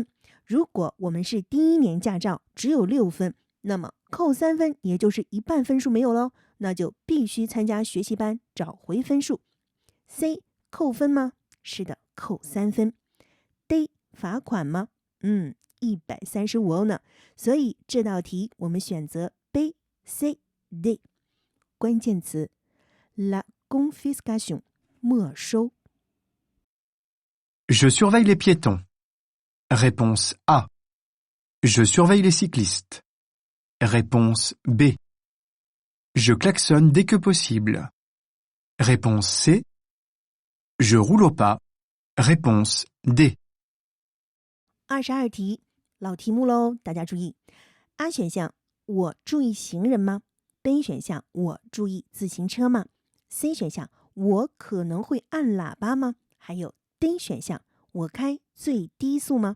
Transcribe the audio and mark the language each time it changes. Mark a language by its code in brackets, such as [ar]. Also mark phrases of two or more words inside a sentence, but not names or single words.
[zh] 如果我们是第1年驾照，只有6分，那么扣3分，也就是一半分数没有咯，那就必须参加学习班找回分数。C 扣分吗？是的，扣3分。D 罚款吗？135欧呢。所以这道题我们选择 B、C、D。关键词 [fr] La confiscation [zh] 没收。 [fr] Je surveille les piétons. Réponse A. Je surveille les cyclistes. Réponse B. Je klaxonne dès que possible. Réponse C. Je roule au pas. Réponse D. [zh] 22题，老题目喽，大家注意。A 选项，我注意行人吗？ B 选项，我注意自行车吗？ C 选项，我可能会按喇叭吗？还有 D 选项，我开最低速吗？